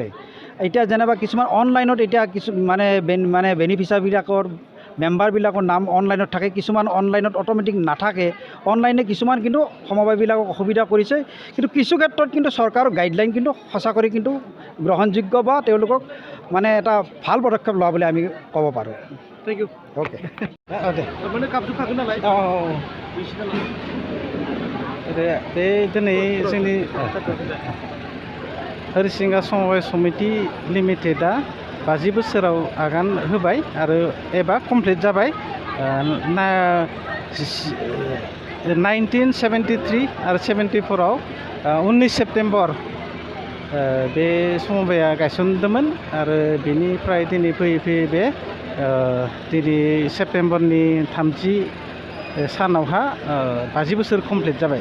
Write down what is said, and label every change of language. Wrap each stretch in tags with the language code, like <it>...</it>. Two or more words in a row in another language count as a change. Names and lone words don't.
<as>এতিয়া যেনিবা কিছুমান অনলাইনত এতিয়া মানে বেনিফিচিয়াৰীবিলাকৰ মেম্বাৰবিলাকৰ নাম অনলাইনত থাকে, কিছুমান অনলাইনত অট'মেটিক নাথাকে। অনলাইনে কিছুমান কিন্তু সমবায়বিলাকক অসুবিধা কৰিছে, কিন্তু কিছু ক্ষেত্ৰত কিন্তু চৰকাৰৰ গাইডলাইন কিন্তু সঁচা কৰি কিন্তু গ্ৰহণযোগ্য বা তেওঁলোকক মানে এটা ভাল পদক্ষেপ লোৱা বুলি আমি ক'ব পাৰোঁ।</as> <en>thank you.</en> <as>অ'কে। মানে কাপটো খাক নালায়।</as> <brx>दिनै जोंनि हरिसिंगा समबाय समिति लिमिटेडआ 50 बोसोराव आगान होबाय आरो एबा कमप्लिट जाबाय। 1973 आरो 74आव 19 सेप्टेम्बर बे समबाया गायसनदोंमोन आरो बेनिफ्राय दिनै फैयै बे दिनै सेप्टेम्बरनि 30 सानावहा 50 बोसोर कमप्लिट जाबाय।</brx>